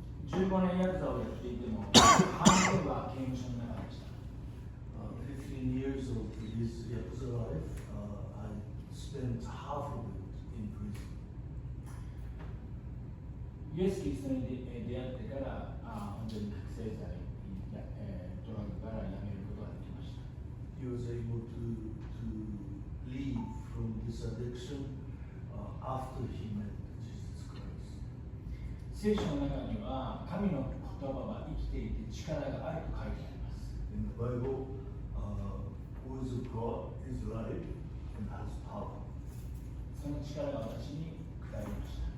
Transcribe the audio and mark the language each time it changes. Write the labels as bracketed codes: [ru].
[ja] 15年ヤクザをやっていても半分は刑務所の中でした。 [en] 15 years of his his Yakuza life, I spent half of it in prison. [ja] イエス・キリストに出会ってから本当に覚醒剤や、ドラッグからやめることができました。 [en] He was able to leave from this addiction after he met Jesus Christ. [ja] 聖書の中には神の言葉は生きていて力があると書いてあります。 [en] In the Bible, words of God is life and has power. [ja] その力が私に下りました。